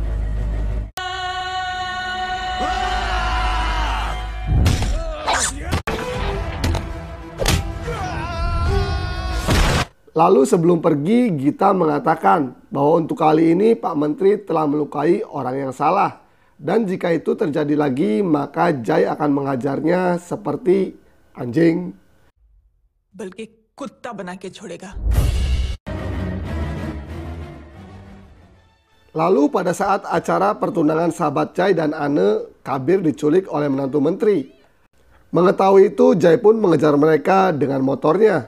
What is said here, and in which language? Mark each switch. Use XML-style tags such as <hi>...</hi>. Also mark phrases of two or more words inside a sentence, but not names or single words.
<id>Lalu sebelum pergi, Gita mengatakan bahwa untuk kali ini Pak Menteri telah melukai orang yang salah. Dan jika itu terjadi lagi, maka Jai akan menghajarnya seperti anjing.</id> <hi>बल्कि कुत्ता बना के छोड़ेगा।</hi> <id>Lalu pada saat acara pertunangan sahabat Jai dan Ane, Kabir diculik oleh menantu menteri. Mengetahui itu, Jai pun mengejar mereka dengan motornya.</id>